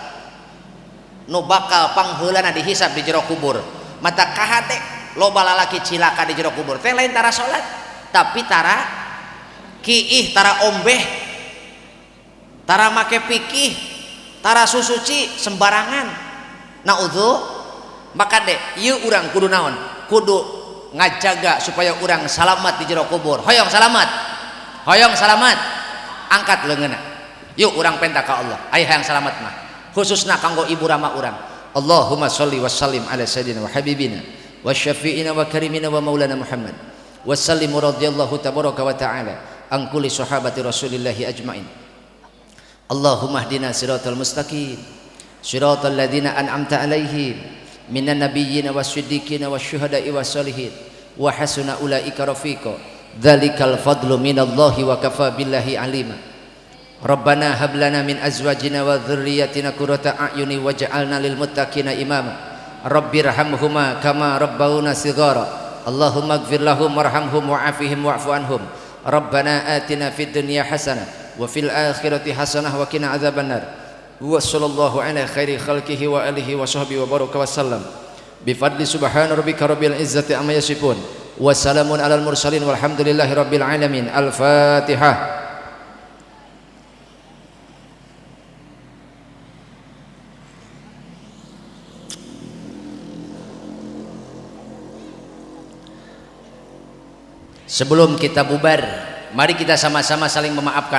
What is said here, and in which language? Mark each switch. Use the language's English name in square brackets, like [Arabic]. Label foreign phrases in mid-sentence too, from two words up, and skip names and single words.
[Sundanese] nu bakal pangheulana dihisab di jero kubur mata kahate loba lalaki cilaka di jero kubur teh lain tara salat tapi tara kiih tara ombeh tara make pikih tara susuci sembarangan naudzu maka deh ieu urang kudu naon kudu ngajaga supaya urang salamat di jero kubur hoyong salamat angkat leungeunna yuk urang penta ka Allah aya hayang salamat mah khususna kanggo ibu rama urang [Arabic] اللهم صل وسلم على سيدنا وحبيبنا وشفيعنا وكريمنا ومولانا محمد وسلم رضي الله تبارك وتعالى عن كل صحابة رسول الله أجمعين اللهم اهدنا الصراط المستقيم صراط الذين أنعمت عليهم من النبيين والصديقين والشهداء والصالحين وحسن أولئك رفيقا ذلك الفضل من الله وكفى بالله عليما ربنا هب لنا من أزواجنا وذرياتنا قرة أعين واجعلنا للمتقين إماما رب ارحمهما كما ربونا صغارا اللهم اغفر لهم وارحمهم وعافهم واعف عنهم ربنا آتنا في الدنيا حسنة وفي الآخرة حسنة وقنا عذاب النار وصلى الله على خير خلقه وآله وصحبه وبارك وسلم بفضل سبحان ربك رب العزة عما يصفون وسلام على المرسلين والحمد لله رب العالمين الفاتحة. [Indonesian] Sebelum kita bubar, mari kita sama-sama saling memaafkan.